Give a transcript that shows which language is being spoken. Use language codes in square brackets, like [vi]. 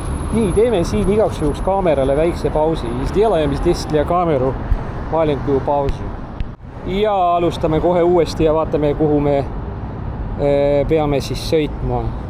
[et] Nii, teeme siin igaks juhuks kaamerale väikse pausi. [ru] Сделаем здесь для камеру маленькую паузу. [et] Ja alustame kohe uuesti ja vaatame, kuhu me peame siis sõitma.